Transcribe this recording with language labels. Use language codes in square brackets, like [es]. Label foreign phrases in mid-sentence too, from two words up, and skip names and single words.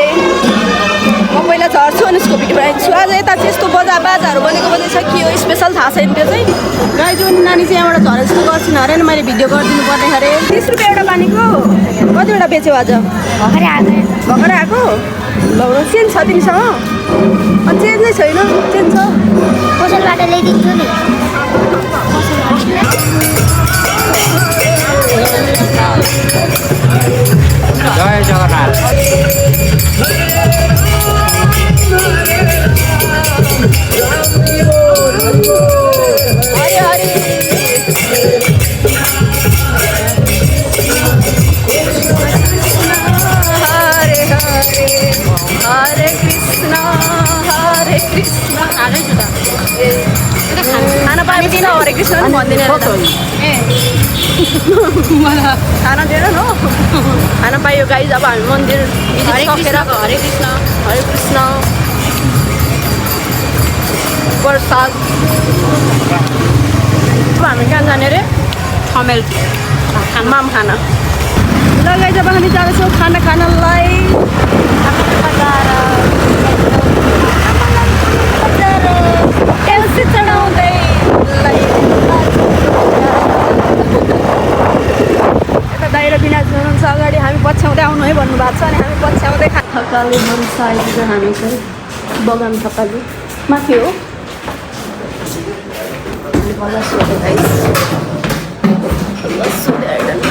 [ne] म पहिला झर्छु अनि यसको भिडियो बनाइदिन्छु। आज यता चाहिँ यस्तो बाजाहरू बनेको छ, के हो स्पेसल थाहा छैन त्यो चाहिँ। गाइज अनि नानी चाहिँ यहाँबाट झरेर जस्तो गर्छिन अरे, मैले भिडियो गरिदिनु पर्ने अरे। 30 रुपियाँ एउटा पानीको कतिवटा बेच्यो आज? भर्खरै आएको। ल चेन्ज छ तिमीसँग? चेन्ज नै छैन। चेन्ज छ पसलबाट ल्याइदिन्छु नि। जय जगन्नाथ। हरे हरे हरे कृष्ण हरे कृष्ण। खाना पाएपछि त हरे कृष्ण पनि भन्दैन खाना दिएर न खाना पाइयो गाइज। अब हामी मन्दिर सकेर हरे कृष्ण प्रसाद। अब हामी कहाँ जाने अरे? खमेल माम खाना। ल गाइज अब हामी जाँदैछौँ खाना खानलाई। चढाउँदै यता दाहिर बिना हुनुहुन्छ अगाडि, हामी पछ्याउँदै आउनु है भन्नुभएको छ। अनि हामी पछ्याउँदै थकाली भन्छ आइपुग्यो हामी चाहिँ बगान थकाली माथि हो। [en] Let's do that.